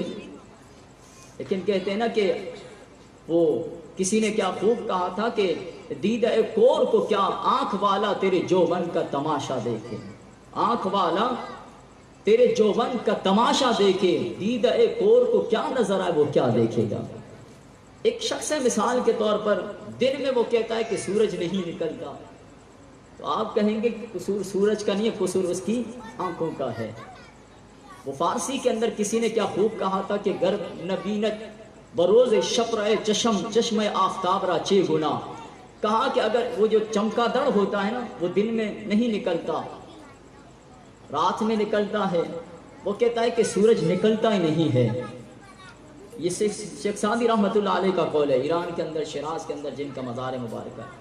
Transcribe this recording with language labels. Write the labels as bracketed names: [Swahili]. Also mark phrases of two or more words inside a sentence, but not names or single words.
[Urdu] لیکن کہتے ہیں نا کہ وہ کسی نے کیا خوب کہا تھا کہ دیدہ کور کو کیا آنکھ والا تیرے جوبن کا تماشا دیکھے، آنکھ والا تیرے جوبن کا تماشا دیکھے، دیدہ کور کو کیا نظر آئے وہ کیا دیکھے گا. ایک شخص ہے مثال کے طور پر دن میں وہ کہتا ہے کہ سورج نہیں نکلتا، تو آپ کہیں گے کہ قصور سورج کا نہیں ہے، قصور اس کی آنکھوں کا ہے. وہ فارسی کے اندر کسی نے کیا خوب کہا تھا کہ [Persian] گر نبینت بروز شپرائے چشم چشم آفتاب را چے گنا، [Urdu] کہا کہ اگر وہ جو چمکا دڑ ہوتا ہے نا وہ دن میں نہیں نکلتا، رات میں نکلتا ہے. وہ کہتا ہے کہ سورج نکلتا ہی نہیں ہے. یہ شیخ سعدی رحمۃ اللہ علیہ کا قول ہے، ایران کے اندر شیراز کے اندر جن کا مزار مبارکہ ہے.